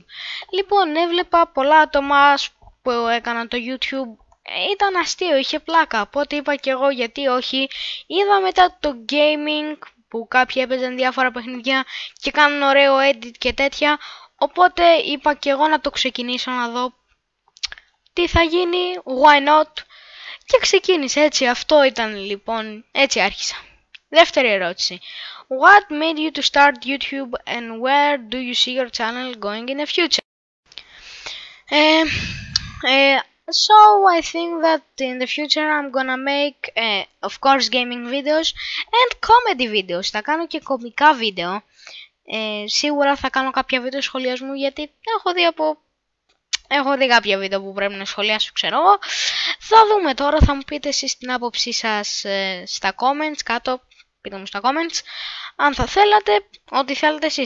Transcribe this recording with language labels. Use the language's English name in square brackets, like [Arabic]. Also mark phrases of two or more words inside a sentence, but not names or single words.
[Greek] Λοιπόν, έβλεπα πολλά άτομα που έκαναν το YouTube. Ήταν αστείο, είχε πλάκα, οπότε είπα και εγώ γιατί όχι. Είδα μετά το gaming που κάποιοι έπαιζαν διάφορα παιχνίδια και κάνουν ωραίο edit και τέτοια. Οπότε είπα και εγώ να το ξεκινήσω να δω τι θα γίνει, [English] why not. [Greek] Και ξεκίνησε έτσι, αυτό ήταν λοιπόν, έτσι άρχισα. Δεύτερη ερώτηση. [English] What made you to start YouTube and where do you see your channel going in the future? So I think that in the future I'm gonna make, of course, gaming videos and comedy videos. [Greek] Θα κάνω και κωμικά βίντεο. Σίγουρα θα κάνω κάποια βίντεο σχολιασμού γιατί έχω δει κάποια βίντεο που πρέπει να σχολιάσω, ξέρω εγώ. Θα δούμε τώρα, θα μου πείτε εσείς την άποψή σας στα comments κάτω. Πείτε μου στα comments αν θα θέλατε, ό,τι θέλετε εσείς.